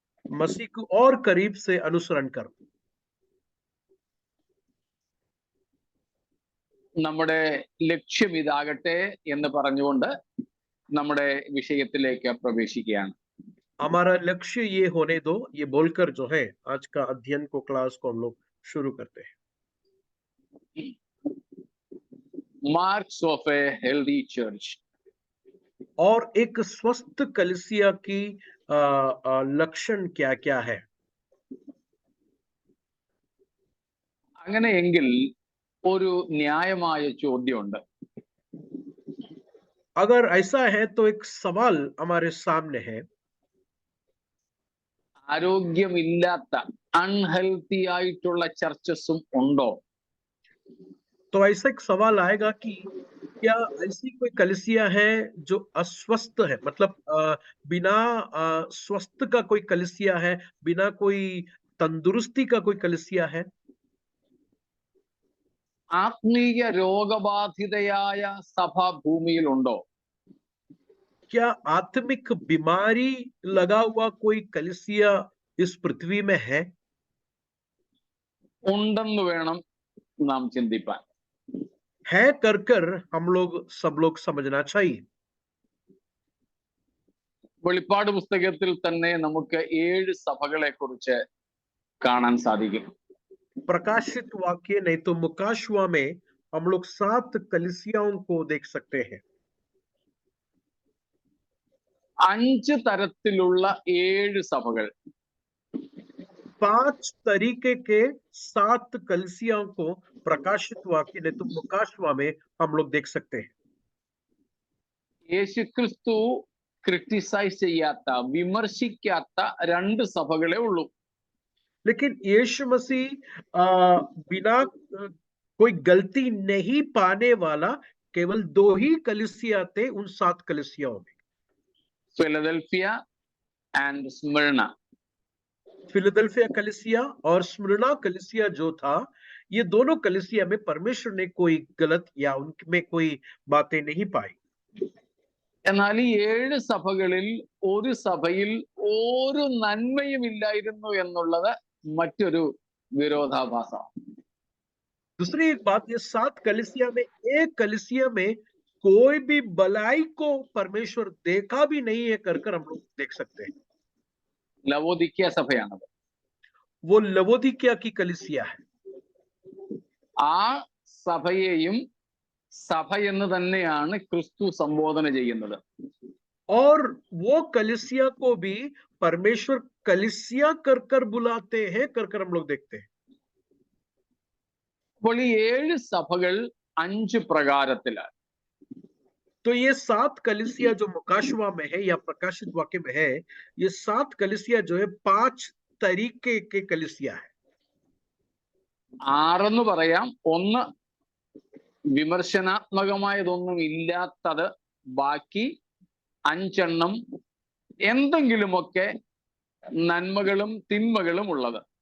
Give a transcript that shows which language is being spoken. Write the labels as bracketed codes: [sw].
[hi] मसीह को और करीब से अनुसरण करना. [ml] നമ്മുടെ ലക്ഷ്യം ഇതാകട്ടെ എന്ന് പറഞ്ഞുകൊണ്ട് നമ്മുടെ വിഷയത്തിലേക്ക് പ്രവേശിക്കുകയാണ്. [hi] हमारा लक्ष्य ये होने दो, ये बोलकर जो है आज का अध्ययन को क्लास को हम लोग शुरू करते हैं। [en] Marks of a healthy church. [hi] और एक स्वस्थ कलीसिया की लक्षण क्या क्या है? [ml] അങ്ങനെയെങ്കിൽ ഒരു ന്യായമായ ചോദ്യമുണ്ട്. [hi] अगर ऐसा है तो एक सवाल हमारे सामने है। [ml] ആരോഗ്യമില്ലാത്ത അൺഹെൽത്തി ആയിട്ടുള്ള ചർച്ചസും ഉണ്ടോ? [hi] तो ऐसा एक सवाल आएगा कि क्या ऐसी कोई कलीसिया है जो अस्वस्थ है, मतलब बिना स्वस्थ का कोई कलीसिया है, बिना कोई तंदुरुस्ती का कोई कलीसिया है? [ml] ആത്മീയ രോഗബാധിതയായ സഭ ഭൂമിയിലുണ്ടോ? [hi] क्या आत्मिक बीमारी लगा हुआ कोई कलीसिया इस पृथ्वी में है? [ml] ഉണ്ടെന്ന് വേണം നാം ചിന്തിപ്പാൻ. [hi] है कर हम लोग सब लोग समझना चाहिए। [ml] വെളിപ്പാട് പുസ്തകത്തിൽ തന്നെ നമുക്ക് 7 സഭകളെ കുറിച്ച് കാണാൻ സാധിക്കും. [hi] प्रकाशित वाक्य नहीं तो मुकाशवा में हम लोग 7 कलीसियाओं को देख सकते हैं। [ml] 5 തരത്തിലുള്ള 7 സഭകൾ. [hi] 5 तरीके के 7 कलीसियाओं को प्रकाशित वाक्य नहीं तो मुकाशवा में हम लोग देख सकते हैं। [ml] യേശുക്രിസ്തു ക്രിട്ടിസൈസ് ചെയ്യാത്ത, വിമർശിക്കാത്ത 2 സഭകളേ ഉള്ളൂ. [hi] लेकिन यीशु मसीह बिना कोई गलती नहीं पाने वाला केवल 2 ही कलीसिया थे उन 7 कलीसियाओं में। [ml] Philadelphia and Smyrna. [hi] फिलडेल्फिया कलीसिया और स्मिर्ना कलीसिया जो था, ये दोनों कलीसिया में परमेश्वर ने कोई गलत या उनमें कोई बातें नहीं पाई। [ml] എന്നാൽ ഈ 7 സഭകളിൽ ഒരു സഭയിൽ ഒരു നന്മയും ഇല്ലായിരുന്നു എന്നുള്ളത് മറ്റൊരു വിരോധാഭാസം. [hi] दूसरी एक बात, ये 7 कलीसिया में एक कलीसिया में कोई भी भलाई को परमेश्वर देखा भी नहीं है कर हम लोग देख सकते हैं। [ml] ലവോദിക്യ സഭയാണത്. [hi] वो लवोदिकिया की कलीसिया है। [ml] ആ സഭയെയും സഭ എന്ന് തന്നെയാണ് ക്രിസ്തു സംബോധന ചെയ്യുന്നത്. [hi] और वो कलीसिया को भी परमेश्वर कलीसिया कर बुलाते हैं कर हम लोग देखते हैं। [ml] അപ്പോൾ ഈ 7 സഭകൾ 5 പ്രകാരത്തിലാണ്. [hi] तो ये 7 कलीसिया जो मुकाशवा में है या प्रकाशित वाक्य में है, ये 7 कलीसिया जो है 5 तरीके के कलीसिया है। [ml] 6 എന്ന് പറയാം. 1 വിമർശനാത്മകമായതൊന്നും ഇല്ലാത്തത്, ബാക്കി 5 എണ്ണം എന്തെങ്കിലുമൊക്കെ നന്മകളും തിന്മകളും ഉള്ളത്.